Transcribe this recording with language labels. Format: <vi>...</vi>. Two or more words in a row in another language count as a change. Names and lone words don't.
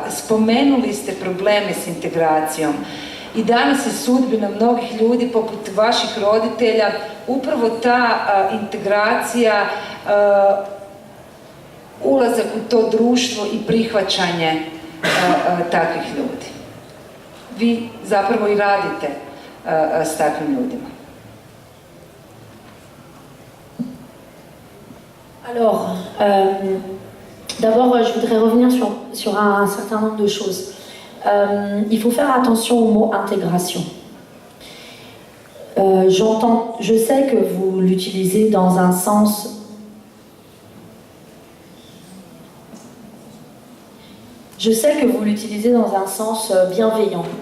<hr>Spomenuli ste probleme s integracijom. I danas je sudbina mnogih ljudi poput vaših roditelja upravo ta integracija, ulazak u to društvo i prihvaćanje takvih ljudi. Vi zapravo i radite s takvim ljudima.</hr> <fr>Alors, d'abord, je voudrais revenir sur un certain nombre de choses. Il faut faire attention au mot intégration. Je sais que vous l'utilisez dans un sens bienveillant.</fr>